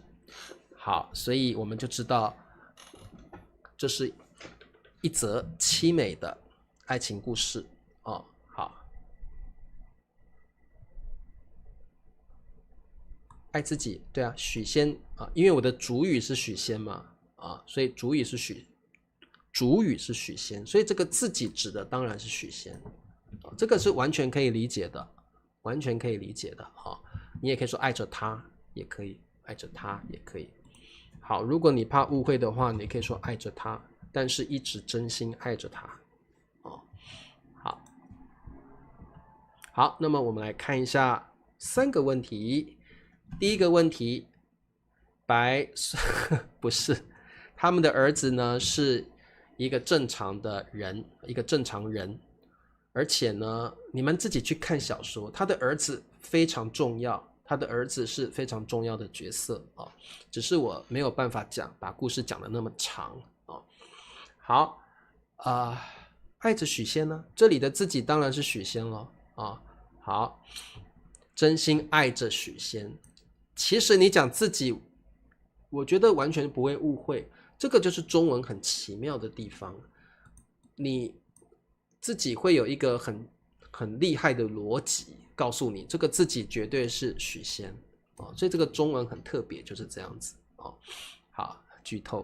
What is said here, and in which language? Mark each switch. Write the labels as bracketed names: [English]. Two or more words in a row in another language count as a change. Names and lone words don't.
[Chinese] 好，所以我们就知道這是一則淒美的愛情故事好，愛自己，對啊，許仙因為我的主語是許仙嘛所以主語是許仙，所以這個自己指的當然是許仙。這個是完全可以理解的，完全可以理解的你也可以說愛着他，也可以愛着他，也可以。好，如果你怕誤會的話，你可以說愛着他，但是一直真心愛着他好，那麼我們來看一下3個問題。第一個問題，不是，他們的兒子呢是一個正常的人，一個正常人。而且呢，你們自己去看小說，他的兒子非常重要，他的兒子是非常重要的角色只是我沒有辦法把故事講得那麼長好愛着許仙呢，這裡的自己當然是許仙了好，真心愛着許仙。其實你講自己，我覺得完全不會誤會，這個就是中文很奇妙的地方，你自己會有一個很厲害的邏輯告訴你，這個自己絕對是許仙所以這個中文很特別，就是這樣子好，劇透。